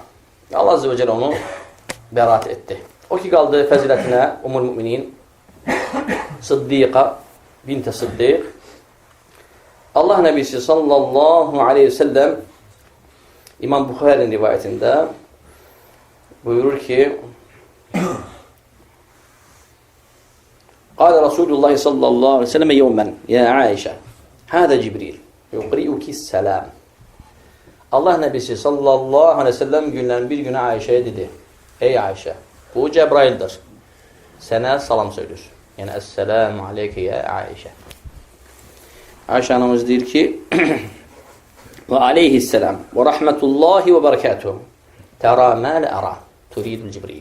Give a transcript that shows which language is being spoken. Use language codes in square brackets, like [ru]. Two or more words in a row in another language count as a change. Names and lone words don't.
[az] Allah [ar] عز وجل [az] onu bərat etdi. O ki qaldı fəzilətinə [ar] أم المؤمنين [az] Sıddiqa bint-i Sıddiq. Allah Nəbisi [ar] صلى الله عليه وسلم [az] İmam Buxarinin rivayətində buyurur ki [ar] قال رسول الله صلى الله عليه وسلم يوما يا عائشة هذا جبريل يقرئك السلام. [az] Allah Nəbisi [ar] صلى الله عليه وسلم [az] günlərin bir günü Ayşəyə dedi: Ey Ayşə, bu Cəbraildir. Sənə salam söylür. [ar] Yəni, السلام عليك يا عائشة. [az] Ayşə anamız deyir ki, [ar] وعليه السلام ورحمة الله وبركاته ترى ما لا أرى تريد جبريل.